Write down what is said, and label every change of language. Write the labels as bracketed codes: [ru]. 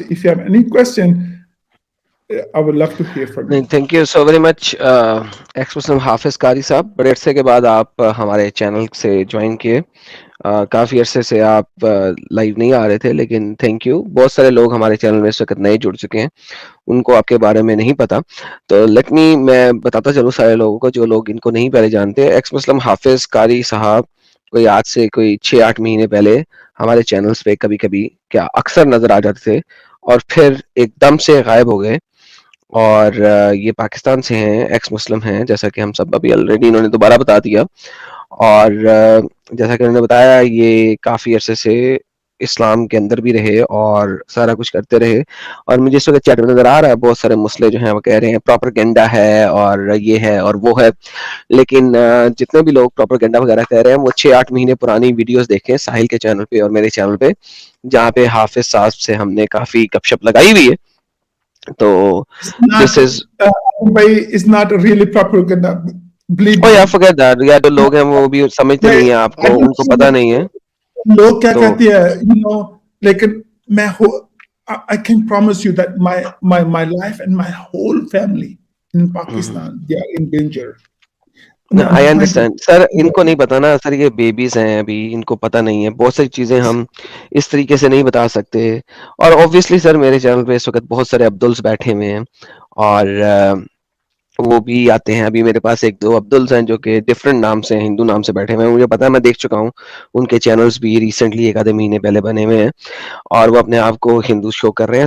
[en] If you have any question, I would love to hear from you. Thank you so very much, ex-Muslim हाफिज कारी साहब। [hi] बड़े अरसे के बाद आप हमारे चैनल से ज्वाइन किए। काफ़ी अरसे से आप लाइव नहीं आ रहे थे, लेकिन [en] Thank you. [hi] बहुत सारे लोग हमारे चैनल में इस वक्त नए जुड़ चुके हैं, उनको आपके बारे में नहीं पता, तो मैं बताता चलूँ सारे लोगों को, जो लोग इनको नहीं पहले जानते। एक्स मुस्लिम हाफिज कारी साहब कोई आज से कोई 6-8 महीने पहले हमारे चैनल्स पे कभी कभी क्या अक्सर नजर आ जाते थे, और फिर एकदम से गायब हो गए। और ये पाकिस्तान से हैं, एक्स मुस्लिम हैं, जैसा कि हम सब अभी ऑलरेडी इन्होंने दोबारा बता दिया। और जैसा कि उन्होंने बताया, ये काफ़ी अरसे से इस्लाम के अंदर भी रहे और सारा कुछ करते रहे। और मुझे इस वक्त चैट में नज़र आ रहा है, बहुत सारे मुस्लिम जो हैं वो कह रहे हैं प्रोपेगेंडा है और ये है और वो है, लेकिन जितने भी लोग प्रोपेगेंडा वगैरह कह रहे हैं वो 6-8 महीने पुरानी वीडियोस देखें साहिल के चैनल पे और मेरे चैनल पे, जहाँ पे हाफिज साहब से हमने काफ़ी गपशप लगाई हुई है। तो [en] this is it's not really propaganda. Oh yeah, forget that. [hi] या जो लोग हैं वो भी समझते नहीं है आपको, उनको पता नहीं है। लोग क्या कहते हैं, लेकिन [en] I can promise you that my life and my whole family in Pakistan, they are in danger. I understand sir, [hi] इनको नहीं पता ना सर, ये बेबीज हैं अभी, इनको पता नहीं है, बहुत सारी चीजें हम इस तरीके से नहीं बता सकते। और ऑब्वियसली सर मेरे चैनल पे इस वक्त बहुत सारे अब्दुल्स बैठे हुए हैं और वो भी आते हैं। अभी मेरे पास एक दो अब्दुल्स हैं जो कि डिफरेंट नाम से, हिंदू नाम से बैठे हुए हैं, मुझे पता है, मैं देख चुका हूँ उनके चैनल्स भी रिसेंटली 1 आधे महीने पहले बने हुए हैं और वो अपने आप को हिंदू शो कर रहे हैं।